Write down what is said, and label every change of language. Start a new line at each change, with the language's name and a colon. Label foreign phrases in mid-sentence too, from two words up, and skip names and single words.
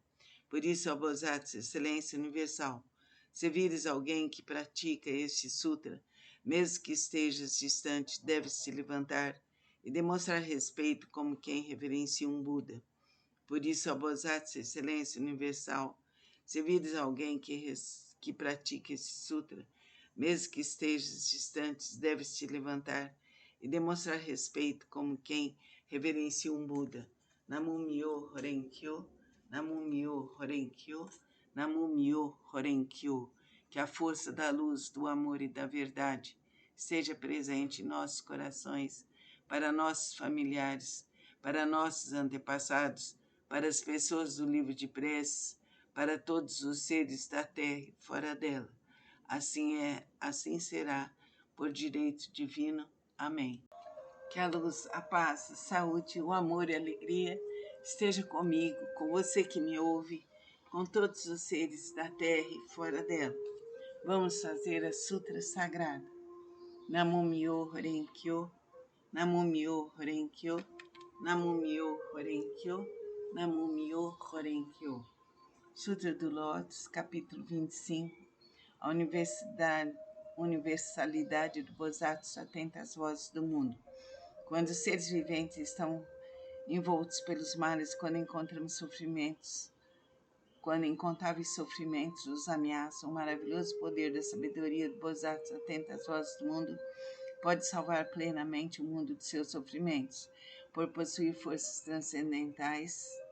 Portuguese: Por isso, ó Bodhisattva, Excelência Universal, se vires alguém que pratica este sutra, mesmo que estejas distante, deves te levantar e demonstrar respeito como quem reverencia um Buda. Por isso, ó Bodhisattva, Excelência Universal, se vires alguém que pratica este sutra, mesmo que estejas distante, deves te levantar e demonstrar respeito como quem reverencia um Buda.
Japanese: 南無妙法蓮華経、南無妙法蓮華経、南無妙法蓮華経.
Portuguese: Que a força da luz, do amor e da verdade esteja presente em nossos corações, para nossos familiares, para nossos antepassados, para as pessoas do livro de preces, para todos os seres da terra e fora dela. Assim é, assim será, por direito divino. Amém. Que a luz, a paz, a saúde, o amor e a alegria esteja comigo, com você que me ouve, com todos os seres da terra e fora dela. Vamos fazer a Sutra Sagrada.
Japanese: 南無妙法蓮華経、南無妙法蓮華経、南無妙法蓮華経、南無妙法蓮華経.
Portuguese: Sutra do Lótus, capítulo 25. A universalidade do Bodhisattva atenta às vozes do mundo. Quando os seres viventes estão envoltos pelos males, quando incontáveis sofrimentos os ameaçam, o maravilhoso poder da sabedoria do Bodhisattva atenta às vozes do mundo pode salvar plenamente o mundo de seus sofrimentos, por possuir forças transcendentais